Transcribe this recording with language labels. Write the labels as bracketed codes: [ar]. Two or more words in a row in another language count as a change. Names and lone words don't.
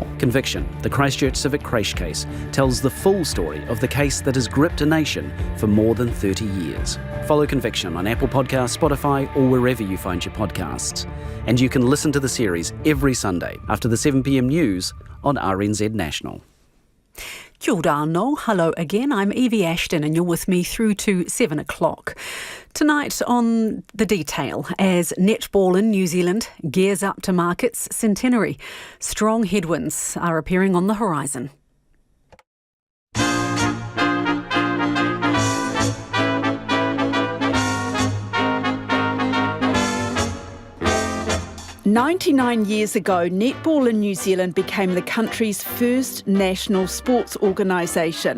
[en] Conviction, the Christchurch Civic Creche case, tells the full story of the case that has gripped a nation for more than 30 years. Follow Conviction on Apple Podcasts, Spotify, or wherever you find your podcasts. And you can listen to the series every Sunday after the 7 p.m. news on RNZ National. [mi] Kia ora anō. [en] Hello again, I'm Evie Ashton and you're with me through to 7 o'clock. Tonight on The Detail, as Netball in New Zealand gears up to mark its centenary, strong headwinds are appearing on the horizon. "99 years ago, Netball in New Zealand became the country's first national sports organisation.